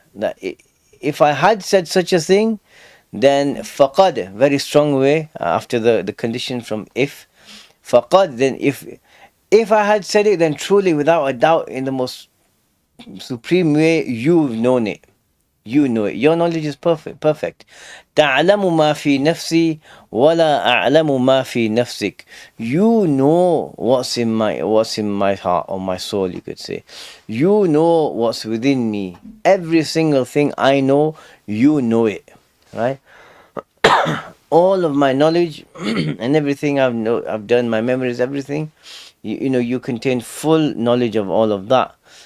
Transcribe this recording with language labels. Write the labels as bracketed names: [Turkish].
[English] That if I had said such a thing, then faqad, very strong way after the condition from if, faqad, then if I had said it, then truly without a doubt, in the most supreme way, you've known it. You know it. Your knowledge is perfect. [Arabic] تعلم ما في نفسي ولا أعلم ما في نفسك. [English] You know what's in my heart or my soul, you could say. You know what's within me. Every single thing I know, you know it. Right? All of my knowledge and everything I've done, my memories, everything, you contain full knowledge of all of that.